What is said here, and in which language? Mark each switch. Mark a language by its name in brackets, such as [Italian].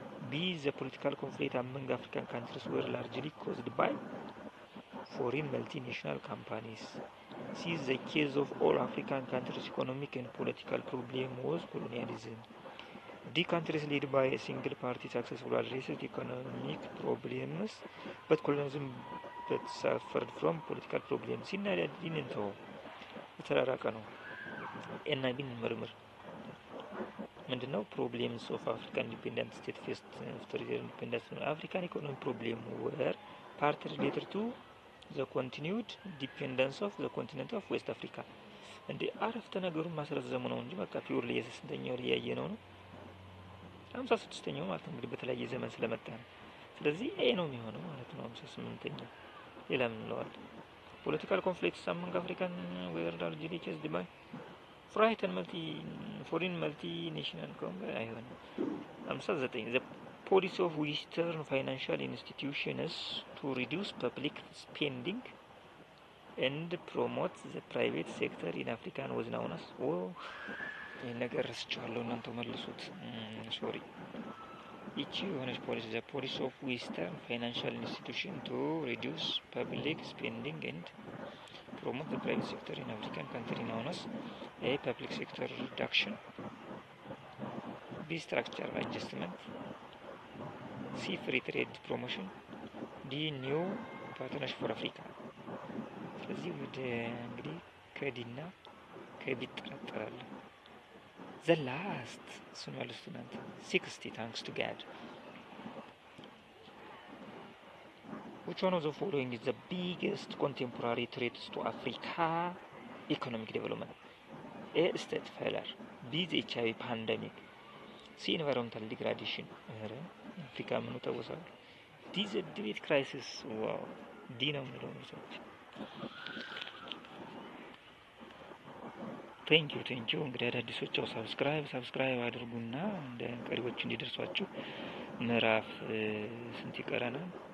[English] B. The political conflict among African countries were largely caused by foreign multinational companies. C. The case of all African countries' economic and political problem was colonialism. D. Countries led by a single party successfully addressed economic problems, but colonialism but suffered from political problems. [Amharic] ሲና ዲን እንተው የተራራቀ ነው። እና ቢን ምርምር ምንድነው? ፕሮብሌምስ ኦፍ አፍሪካን ኢንዲፔንደንት ስቴት ፌስት አፍተር ዜር ኢንዲፔንደንስ። አፍሪካን ኢኮኖሚ ፕሮብሌም ወር ፓርት ሪሌትድ ቱ [English] the continued dependence of the continent of West Africa። [Amharic] እንዴ አረፍተ ነገሩን ማስረዘሙ ነው እንጂ በቃ ፒውርሊ የስንተኛው ያየ ነው 56ኛው ማለት እንግዲህ በተለያየ ዘመን ስለመጣ ነው። ስለዚህ ኤ ነው የሚሆነው ማለት ነው 58ኛው። ሌላ ምን ነው? [English] ፖለቲካል ኮንፍሊክትስ among African were largely caused by foreign multinational companies [Amharic] አይሆንም። [English] 59 the policy of Western financial institutions to reduce public spending and promote the private sector in Africa was known as [Amharic] ነገር ረስቻለሁ እናንተ መልሱት ሶሪ ይቺ የሆነች ፖሊሲ [English] the policy of Western financial institution to reduce public spending and promote the private sector in African country known as A. Public sector reduction, B. Structural adjustment, C. Free trade promotion, D. New partnership for Africa። [Amharic] ስለዚህ ወደ እንግዲህ ከዲና ከቢት ተጠራጠራለሁ። [English] the last [Amharic] እሱን መልሱት እናንተ [English] 60 thanks to God. which one of the following is the biggest contemporary threats to Africa economic development? A. state failure, B. the HIV pandemic, C. environmental degradation, [Amharic] አፍሪካ ምኑ ተወሳው፣ [English] D. the debt crisis። [Amharic] ዋው ዲ ነው የሚለው ሰዎች ቴንኪዩ እንግዲህ አዳዲሶች ሰብስክራይብ አድርጉና እንደ ቀሪዎች እንዲደርሷችሁ። ምዕራፍ ስንት ይቀረናል?